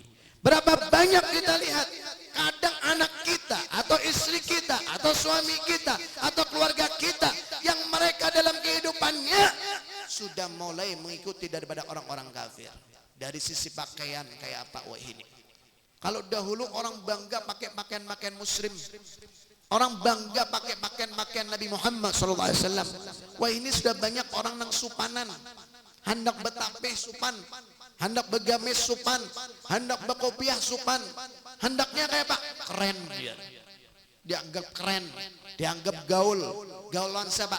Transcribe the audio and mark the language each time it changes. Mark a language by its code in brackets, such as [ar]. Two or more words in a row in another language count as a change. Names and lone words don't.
[id] Berapa banyak kita lihat kadang anak kita atau istri kita atau suami kita atau keluarga kita yang mereka dalam kehidupannya sudah mulai mengikuti daripada orang-orang kafir. Dari sisi pakaian kayak apa ini. Kalau dahulu orang bangga pakai pakaian-pakaian muslim, orang bangga pakai pakaian-pakaian Nabi Muhammad SAW. [bjn] Wah, ini sudah banyak orang nang supanan, hendak betapeh supan, hendak begamis supan, hendak bekopiah supan, hendaknya kayak Pak keren dia, dianggap keren, dianggap gaul, gaul lawan siapa?